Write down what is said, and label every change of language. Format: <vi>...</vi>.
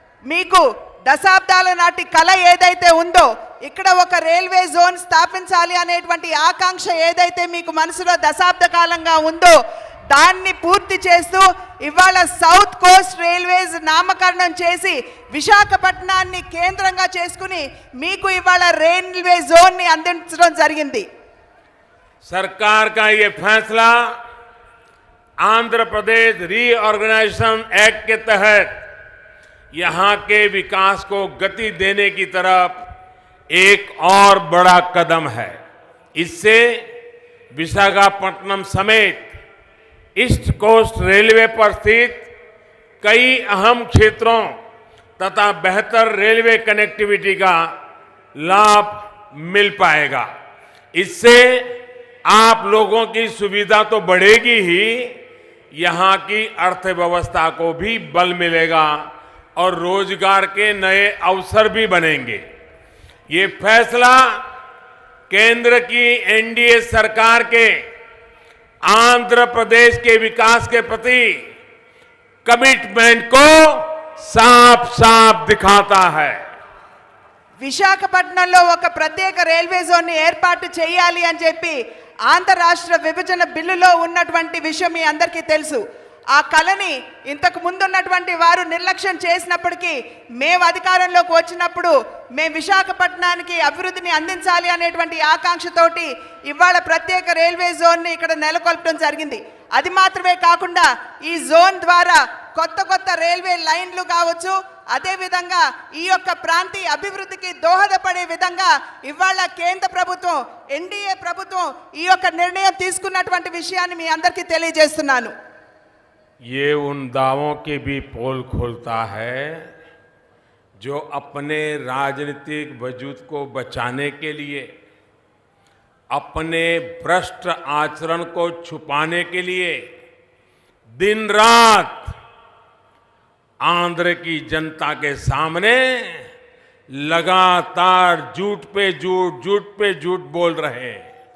<te>మీకు దశాబ్దాల నాటి కళ ఏదైతే ఉందో ఇక్కడ ఒక రైల్వే జోన్ స్థాపించాలి అనేటువంటి ఆకాంక్ష ఏదైతే మీకు మనసులో దశాబ్ద కాలంగా ఉందో దాన్ని పూర్తి చేస్తూ ఇవాళ సౌత్ కోస్ట్ రైల్వేస్ నామకరణం చేసి విశాఖపట్నాన్ని కేంద్రంగా చేసుకుని మీకు ఇవాళ రైల్వే జోన్ ని అందించడం జరిగింది.</te> <hi>सरकार का ये फैसला आंध्र प्रदेश रीऑर्गेनाइजेशन एक्ट के तहत यहां के विकास को गति देने की तरफ एक और बड़ा कदम है. इससे विशाखापट्टनम समेत ईस्ट कोस्ट रेलवे पर स्थित कई अहम क्षेत्रों तथा बेहतर रेलवे कनेक्टिविटी का लाभ मिल पाएगा. इससे आप लोगों की सुविधा तो बढ़ेगी ही, यहां की अर्थव्यवस्था को भी बल मिलेगा और रोजगार के नए अवसर भी बनेंगे. ये फैसला केंद्र की एनडीए सरकार के आंध्र प्रदेश के विकास के प्रति कमिटमेंट को साफ साफ दिखाता है.</hi> <te>విశాఖపట్నంలో ఒక ప్రత్యేక రైల్వే జోన్ ని ఏర్పాటు చేయాలి అని చెప్పి ఆంధ్ర రాష్ట్ర విభజన బిల్లులో ఉన్నటువంటి విషయం మీ అందరికీ తెలుసు. ఆ కళని ఇంతకు ముందు ఉన్నటువంటి వారు నిర్లక్ష్యం చేసినప్పటికీ మేము అధికారంలోకి వచ్చినప్పుడు మేము విశాఖపట్నానికి అభివృద్ధిని అందించాలి అనేటువంటి ఆకాంక్షతోటి ఇవాళ ప్రత్యేక రైల్వే జోన్ ని ఇక్కడ నెలకొల్పడం జరిగింది. అది మాత్రమే కాకుండా ఈ జోన్ ద్వారా కొత్త కొత్త రైల్వే లైన్లు కావచ్చు, అదే విధంగా ఈ యొక్క ప్రాంతీయ అభివృద్ధికి దోహదపడే విధంగా ఇవాళ కేంద్ర ప్రభుత్వం ఎన్డీఏ ప్రభుత్వం ఈ యొక్క నిర్ణయం తీసుకున్నటువంటి విషయాన్ని మీ అందరికీ తెలియజేస్తున్నాను.</te> <hi>ये उन दावों की भी पोल खोलता है जो अपने राजनीतिक वजूद को बचाने के लिए, अपने भ्रष्ट आचरण को छुपाने के लिए दिन रात आंध्र की जनता के सामने लगातार झूठ पे झूठ बोल रहे हैं.</hi>